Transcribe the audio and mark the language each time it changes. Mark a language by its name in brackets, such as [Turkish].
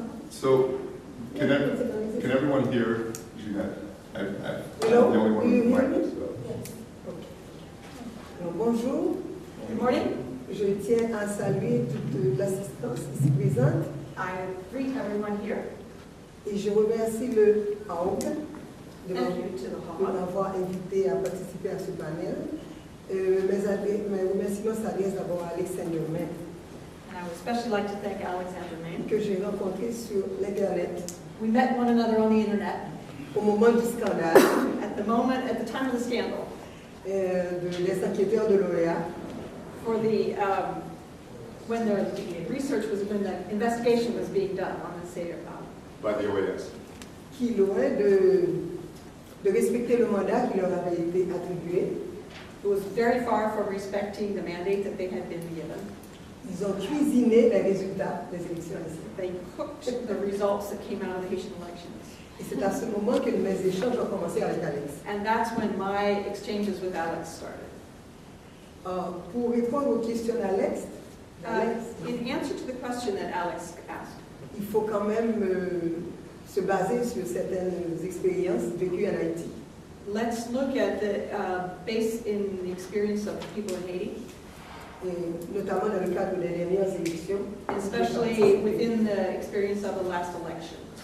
[English] So, can everyone hear Jeannette? I'm the only one with the mic. So. Yes. Okay. Bonjour. Good morning. [French] Je tiens à saluer toute l'assistance ici présente. [English] I greet everyone here. [French] Et je remercie le HAUG de m'avoir invité à participer à ce panel. Mes remerciements s'adressent d'abord à Alexandre Main, [English] And I would especially like to thank Alexander Main. [French] que j'ai rencontré sur l'Internet [English] We met one another on the internet [French] au moment du scandale [English] at the time of the scandal, [French] des enquêteurs de l'OEA. [English] for the when the investigation was being done on the state By the OAS. [French] Qui, loin de respecter le mandat qui leur avait été attribué, [English] It was very far from respecting the mandate that they had been given. [French] ils ont cuisiné les résultats des élections ici. [English] They cooked the results that came out of the Haitian elections. [French] Et c'est à ce moment que mes échanges ont commencé avec Alex. [English] And that's when my exchanges with Alex started. [French] Pour répondre aux questions d'Alex, [English] In answer to the question that Alex asked, [French] il faut quand même se baser sur certaines expériences vécues en Haïti. [English] let's look at the base in the experience of people in Haiti, [French] Et notamment dans le cadre des dernières élections. [English] especially within the experience of the last election.